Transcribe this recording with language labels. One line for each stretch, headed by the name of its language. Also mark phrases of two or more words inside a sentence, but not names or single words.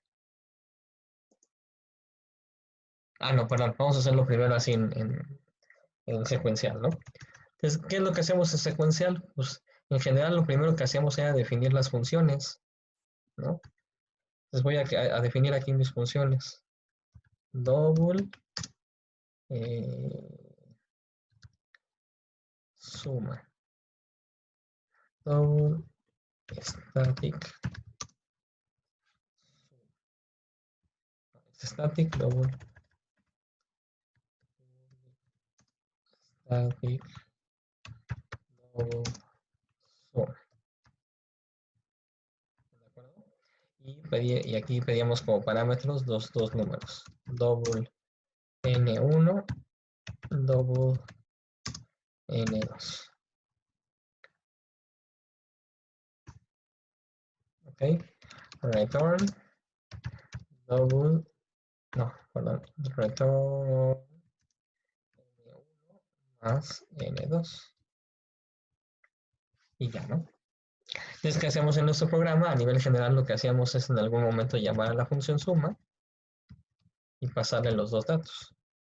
Spanish: No, perdón, vamos a hacerlo primero así en secuencial, ¿no? Entonces, ¿qué es lo que hacemos en secuencial? Pues en general lo primero que hacíamos era definir las funciones. ¿no? Entonces voy a definir aquí mis funciones. Double suma.
English: Double static. Static double static double sum.
Spanish: ¿De acuerdo? Y aquí pedíamos como parámetros dos números.
English: Double n1, double n2.
Spanish: Ok.
English: Return double,
Spanish: no, perdón, return n1 más n2. Y ya, ¿no? Entonces, ¿qué hacemos en nuestro programa? A nivel general, lo que hacíamos es en algún momento llamar a la función suma y pasarle los dos datos.